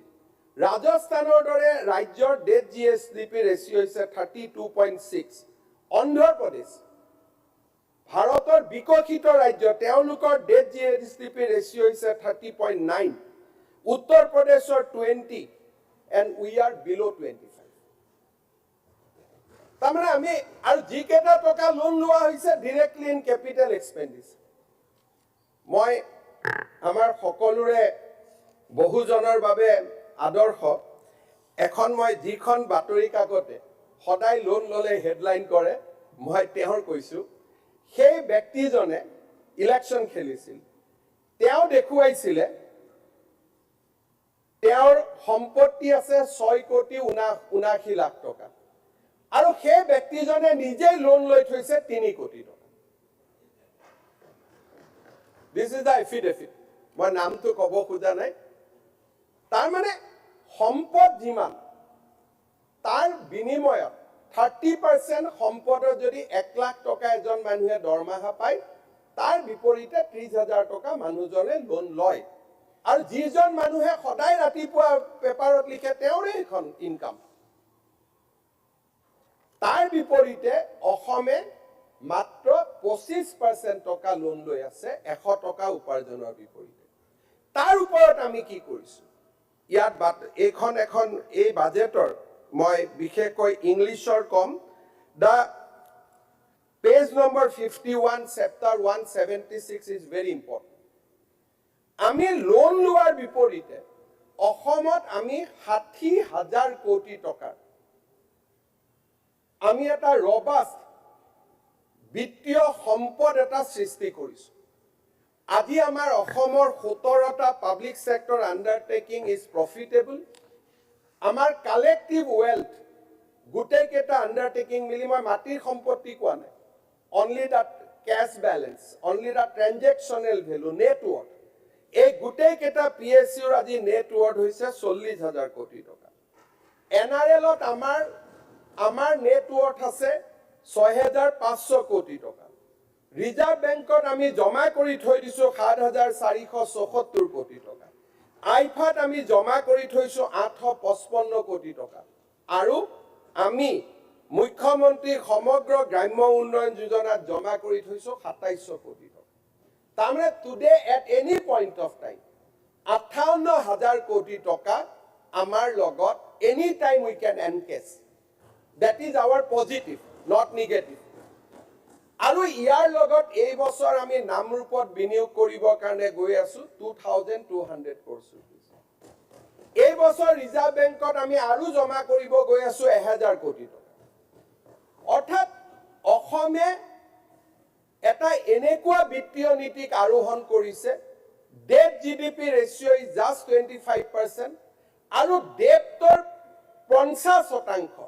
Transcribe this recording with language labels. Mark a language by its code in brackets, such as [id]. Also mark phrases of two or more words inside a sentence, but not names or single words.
[as] ৰাজস্থানৰ দৰে ৰাজ্যৰ [en] debt GSDP ratio [as] হৈছে 32.6। অন্ধ্ৰপ্ৰদেশ ভাৰতৰ বিকশিত ৰাজ্য তেওঁলোকৰ [en] debt GSDP ratio [as] হৈছে 30.9। উত্তৰ প্ৰদেশৰ 20 [en] and we are below [as] 25. তাৰমানে আমি আৰু যিকেইটা টকা লোন লোৱা হৈছে [en] directly in capital expenditure। [as] মই আমাৰ সকলোৰে বহুজনৰ বাবে আদৰ্শ এখন মই যিখন বাতৰি কাকতে সদায় লোন ললে হেডলাইন কৰে মই তেওঁৰ কৈছো সেই ব্যক্তিজনে ইলেকশন খেলিছিল তেওঁ দেখুৱাইছিলে তেওঁৰ সম্পত্তি আছে 6,79 লাখ টকা আৰু সেই ব্যক্তিজনে নিজে লোন লৈ থৈছে 3 কোটি টকা। [en] This is the affidavit. [as] মই নামটো কব খোজা নাই। তাৰ মানে সম্পদ যিমান তাৰ বিনিময়ত 30% সম্পদৰ যদি 1 লাখ টকা এজন মানুহে দৰমহা পায় তাৰ বিপৰীতে 30,000 টকা মানুহজনে লোন লয়। আৰু যিজন মানুহে সদায় ৰাতিপুৱা পেপাৰত লিখে তেওঁৰে এখন ইনকাম। তাৰ বিপৰীতে অসমে মাত্ৰ 25% টকা লোন লৈ আছে 100 টকা উপাৰ্জনৰ বিপৰীতে। তাৰ ওপৰত আমি কি কৰিছো ইয়াত এখন এই বাজেটৰ মই বিশেষকৈ ইংলিছৰ কম দা [en] page number 51 chapter 176 is very important [as] আমি লোন লোৱাৰ বিপৰীতে অসমত আমি 60,000 কোটি টকা আমি এটা ৰবাস্ট বিত্তীয় সম্পদ এটা সৃষ্টি কৰিছো আজি আমাৰ অসমৰ 17টা [en] public sector undertaking is profitable [as] আমাৰ [en] collective wealth [as] গোটেই কেটা আন্ডাৰটেকিং মিলি মই মাটিৰ সম্পত্তি কোৱা নাই only [en] that cash balance only the transactional value net worth [as] এই গোটেই কেটা পিএসইউৰ আজি [en] net worth [as] হৈছে 40,000 কোটি টকা এনআরএলত আমাৰ [en] net worth [as] আছে 6,500 কোটি টকা রিজার্ভ ব্যাংকত আমি জমা কৰি থৈ দিছো 7,474 কোটি টকা আইফাত আমি জমা কৰি থৈছো 855 কোটি টকা আৰু আমি মুখ্যমন্ত্রী সমগ্র গ্রাম্য উন্নয়ন যোজনাত জমা কৰি থৈছো 2700 কোটি টকা তাৰমানে [en] today at any point of time [as] 58,000 কোটি টকা আমাৰ লগত [en] any time we can encash that is our positive not [as] নিগেটিভ আৰু ইয়াৰ লগত এই বছৰ আমি নামৰূপত বিনিয়োগ কৰিবৰ কাৰণে গৈ আছো 2,200 crores এই বছৰ ৰিজাৰ্ভ বেংকত আমি আৰু জমা কৰিব গৈ আছো 1,000 কোটি টকা অৰ্থাৎ অসমে এটা এনেকুৱা বিত্তীয় নীতিক আৰোহণ কৰিছে [en] debt GDP ratio is just [as] 25% আৰু ডেটৰ 50%